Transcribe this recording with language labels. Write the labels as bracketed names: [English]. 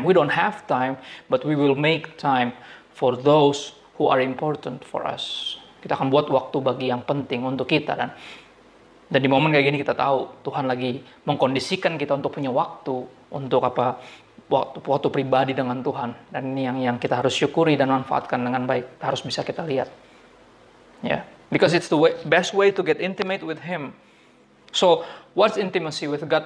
[English] We don't have time, but we will make time for those who are important for us. [Indonesian] Kita akan buat waktu bagi yang penting untuk kita, dan di momen kayak gini kita tahu Tuhan lagi mengkondisikan kita untuk punya waktu untuk waktu pribadi dengan Tuhan, dan ini yang kita harus syukuri dan manfaatkan dengan baik, harus bisa kita lihat. [English] Ya, because it's the best way to get intimate with Him. So, what's intimacy with God?